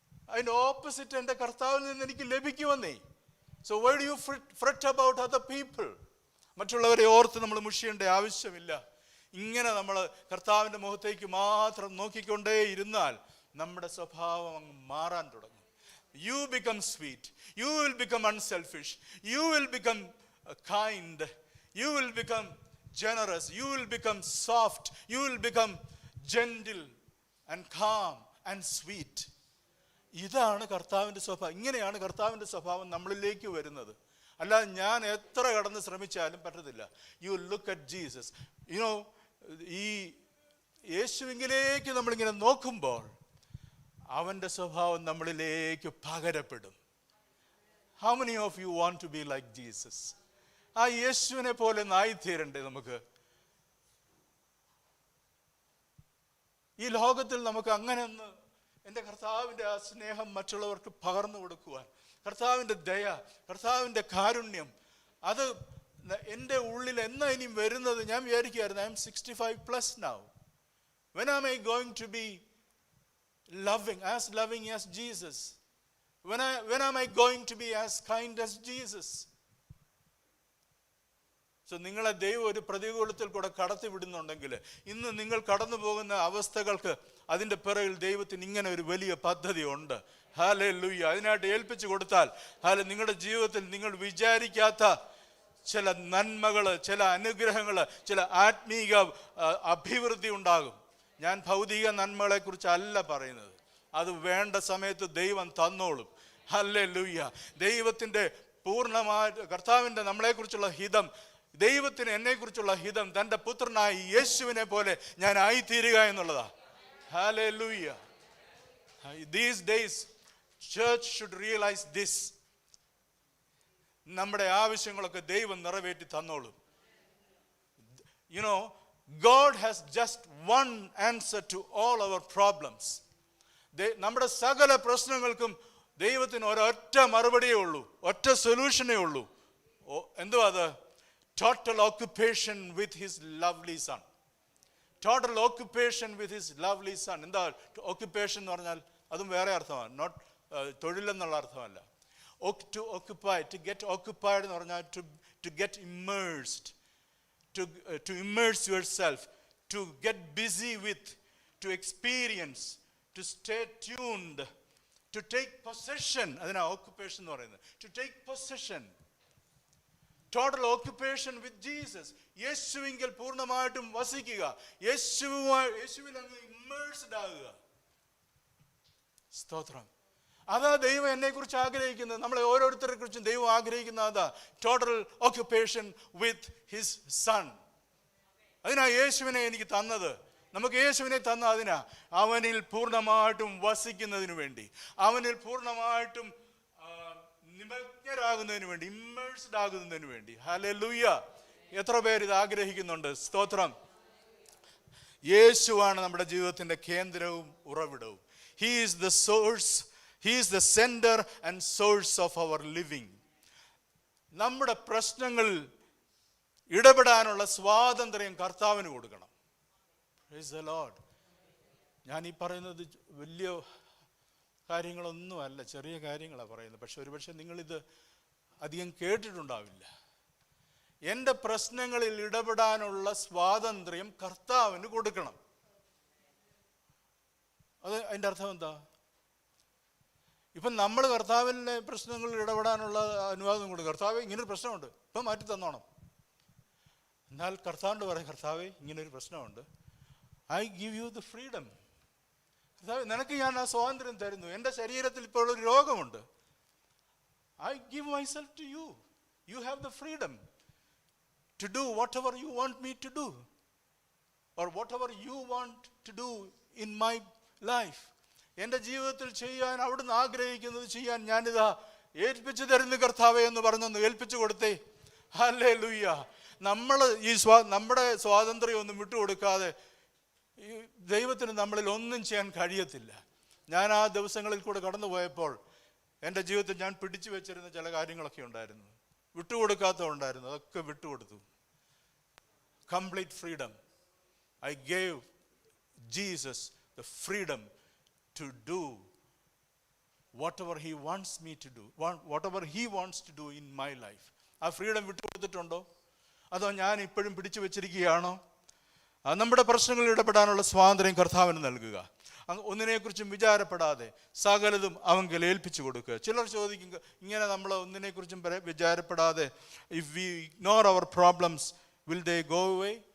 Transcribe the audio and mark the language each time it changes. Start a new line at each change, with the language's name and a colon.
Malayalam: അതിൻ്റെ ഓപ്പോസിറ്റ് എൻ്റെ കർത്താവിൽ നിന്ന് എനിക്ക് ലഭിക്കുമെന്നേ.
English: So why do you fret about other people?
Malayalam: മറ്റുള്ളവരെ ഓർത്ത് നമ്മൾ മുഷിയേണ്ട ആവശ്യമില്ല. ഇങ്ങനെ നമ്മൾ കർത്താവിൻ്റെ മുഖത്തേക്ക് മാത്രം നോക്കിക്കൊണ്ടേ ഇരുന്നാൽ നമ്മുടെ സ്വഭാവം അങ്ങ് മാറാൻ തുടങ്ങും.
English: You become sweet. You will become unselfish. You will become kind. You will become generous. You will become soft. You will become gentle and calm and sweet.
Malayalam: ഇതാണ് കർത്താവിൻ്റെ സ്വഭാവം. ഇങ്ങനെയാണ് കർത്താവിൻ്റെ സ്വഭാവം നമ്മളിലേക്ക് വരുന്നത്. അല്ലാതെ ഞാൻ എത്ര കടന്ന് ശ്രമിച്ചാലും പറ്റത്തില്ല.
English: You look at Jesus.
Malayalam: You know, ഈ യേശുവിലേക്ക് നമ്മളിങ്ങനെ നോക്കുമ്പോൾ അവൻ്റെ സ്വഭാവം നമ്മളിലേക്ക് പകരപ്പെടും.
English: How many of you want to be like Jesus?
Malayalam: ആ യേശുവിനെ പോലെ ആയിത്തീരണ്ടേ നമുക്ക്? ഈ ലോകത്തിൽ നമുക്ക് അങ്ങനെ ഒന്ന് എൻ്റെ കർത്താവിൻ്റെ ആ സ്നേഹം മറ്റുള്ളവർക്ക് പകർന്നു കൊടുക്കുവാൻ, കർത്താവിൻ്റെ ദയ, കർത്താവിൻ്റെ കാരുണ്യം, അത് എൻ്റെ ഉള്ളിൽ എന്നാ ഇനിയും വരുന്നത്? ഞാൻ വിചാരിക്കുകയായിരുന്നു,
English: I am 65+ now. When am I going to be loving as Jesus? When am I going to be as kind as Jesus?
Malayalam: So നിങ്ങളെ ദൈവം ഒരു പ്രതികൂലത്തിൽ കൂടെ കടത്തി വിടുന്നുണ്ടെങ്കിൽ, ഇന്ന് നിങ്ങൾ കടന്നു പോകുന്ന അവസ്ഥകൾക്ക് അതിൻ്റെ പിറകിൽ ദൈവത്തിന് ഇങ്ങനെ ഒരു വലിയ പദ്ധതി ഉണ്ട്. ഹല്ലേലൂയ. അതിനായിട്ട് ഏൽപ്പിച്ചു കൊടുത്താൽ നിങ്ങളുടെ ജീവിതത്തിൽ നിങ്ങൾ വിചാരിക്കാത്ത ചില നന്മകൾ, ചില അനുഗ്രഹങ്ങൾ, ചില ആത്മീക അഭിവൃദ്ധി ഉണ്ടാകും. ഞാൻ ഭൗതിക നന്മകളെ കുറിച്ചല്ല പറയുന്നത്. അത് വേണ്ട സമയത്ത് ദൈവം തന്നോളും. ഹല്ലേലൂയ. ദൈവത്തിൻ്റെ പൂർണ്ണമായ കർത്താവിൻ്റെ നമ്മളെക്കുറിച്ചുള്ള ഹിതം, ദൈവത്തിന് എന്നെക്കുറിച്ചുള്ള ഹിതം തൻ്റെ പുത്രനായ യേശുവിനെ പോലെ ഞാൻ ആയിത്തീരുക എന്നുള്ളതാ. Hallelujah.
English: These days church should realize this.
Malayalam: നമ്മുടെ ആവശ്യങ്ങളൊക്കെ ദൈവം നിറവേറ്റി തന്നോളും.
English: You know, God has just one answer to all our problems.
Malayalam: നമ്മുടെ സകല പ്രശ്നങ്ങൾക്കും ദൈവത്തിന് ഒരൊറ്റ മറുപടിയേ ഉള്ളൂ, ഒറ്റ സൊല്യൂഷനേ ഉള്ളൂ. എന്തുവാ അത്?
English: Total occupation with his lovely son. Total occupation with his lovely son.
Malayalam: എന്താ occupation എന്ന് പറഞ്ഞാൽ? അതും വേറെ അർത്ഥമാണ്. Not തൊഴിലെന്നുള്ള അർത്ഥമല്ല.
English: To occupy, to get occupied
Malayalam: എന്ന് പറഞ്ഞാൽ
English: to get immersed, to immerse yourself, to get busy with, to experience, to stay tuned, to take possession.
Malayalam: അതിനാ occupation എന്ന് പറയുന്നത്.
English: To take possession. Total occupation with Jesus.
Malayalam: യേശുവിങ്കിൽ പൂർണ്ണമായിട്ടും വസിക്കുക, യേശുവിൽ അങ്ങ് immersed ആകുക. സ്തോത്രം. അതാ ദൈവം എന്നെ കുറിച്ച് ആഗ്രഹിക്കുന്നത്, നമ്മളെ ഓരോരുത്തരെ കുറിച്ചും ദൈവം ആഗ്രഹിക്കുന്ന അതാ.
English: Total occupation with his son.
Malayalam: അതിനാ യേശുവിനെ എനിക്ക് തന്നത്. നമുക്ക് യേശുവിനെ തന്ന അതിനാ, അവനിൽ പൂർണ്ണമായിട്ടും വസിക്കുന്നതിന് വേണ്ടി, അവനിൽ പൂർണ്ണമായിട്ടും നിമഗ്നരാകുന്നതിന് വേണ്ടി, ഇമ്മേഴ്സ്ഡ് ആകുന്നതിന് വേണ്ടി. ഹല്ലേലൂയ. എത്ര പേര് ഇത് ആഗ്രഹിക്കുന്നുണ്ട്? സ്തോത്രം. യേശുവാണ് നമ്മുടെ ജീവിതത്തിന്റെ കേന്ദ്രവും ഉറവിടവും.
English: He is the source, he is the center and source of our living.
Malayalam: നമ്മുടെ പ്രശ്നങ്ങളിൽ ഇടപെടാനുള്ള സ്വാതന്ത്ര്യം കർത്താവിന് കൊടുക്കണം.
English: Praise the Lord.
Malayalam: ഞാൻ ഈ പറയുന്നത് വലിയ കാര്യങ്ങളൊന്നുമല്ല, ചെറിയ കാര്യങ്ങളാണ് പറയുന്നത്. പക്ഷെ ഒരുപക്ഷെ നിങ്ങളിത് അധികം കേട്ടിട്ടുണ്ടാവില്ല. എൻ്റെ പ്രശ്നങ്ങളിൽ ഇടപെടാനുള്ള സ്വാതന്ത്ര്യം കർത്താവിന് കൊടുക്കണം. അത് അതിൻ്റെ അർത്ഥം എന്താ? ഇപ്പം നമ്മൾ കർത്താവിൻ്റെ പ്രശ്നങ്ങളിൽ ഇടപെടാനുള്ള അനുവാദം കൊടുക്കും. കർത്താവേ, ഇങ്ങനൊരു പ്രശ്നമുണ്ട്, ഇപ്പം മാറ്റി തന്നോണം. എന്നാൽ കർത്താവിനോട് പറയും, കർത്താവേ, ഇങ്ങനൊരു പ്രശ്നമുണ്ട്,
English: I give you the freedom.
Malayalam: കർത്താവേ, നിനക്ക് ഞാൻ ആ സ്വാതന്ത്ര്യം തരുന്നു. എൻ്റെ ശരീരത്തിൽ ഇപ്പോൾ ഒരു രോഗമുണ്ട്,
English: I give myself to you.
Malayalam: You have the freedom
English: to do whatever you want me to do, or whatever you want to do in my life.
Malayalam: എൻ്റെ ജീവിതത്തിൽ ചെയ്യാൻ അവിടുന്ന് ആഗ്രഹിക്കുന്നത് ചെയ്യാൻ ഞാനിതാ ഏൽപ്പിച്ചു തരുന്നു കർത്താവേ എന്ന് പറഞ്ഞൊന്ന് ഏൽപ്പിച്ചു കൊടുത്തേ. ഹല്ലേലൂയ. നമ്മൾ നമ്മുടെ സ്വാതന്ത്ര്യം ഒന്നും വിട്ടുകൊടുക്കാതെ ഈ ദൈവത്തിന് നമ്മളിൽ ഒന്നും ചെയ്യാൻ കഴിയത്തില്ല. ഞാൻ ആ ദിവസങ്ങളിൽ കൂടെ കടന്നു പോയപ്പോൾ എൻ്റെ ജീവിതത്തിൽ ഞാൻ പിടിച്ചു വെച്ചിരുന്ന ചില കാര്യങ്ങളൊക്കെ ഉണ്ടായിരുന്നു, വിട്ടുകൊടുക്കാത്തതുണ്ടായിരുന്നു. അതൊക്കെ വിട്ടുകൊടുത്തു. Complete freedom.
English: I gave Jesus the freedom to do whatever he wants me to do, whatever he wants to do in my life.
Malayalam: ആ ഫ്രീഡം വിട്ടുകൊടുത്തിട്ടുണ്ടോ? അതോ ഞാൻ ഇപ്പോഴും പിടിച്ചു വെച്ചിരിക്കുകയാണോ? നമ്മുടെ പ്രശ്നങ്ങളിൽ ഇടപെടാനുള്ള സ്വാതന്ത്ര്യം കർത്താവിന് നൽകുക. ഒന്നിനെക്കുറിച്ചും വിചാരപ്പെടാതെ സകലതും അവങ്കൽ ഏൽപ്പിച്ചു കൊടുക്കുക. ചിലർ ചോദിക്കും, ഇങ്ങനെ നമ്മൾ ഒന്നിനെക്കുറിച്ചും വിചാരപ്പെടാതെ
English: If we ignore our problems will they go away?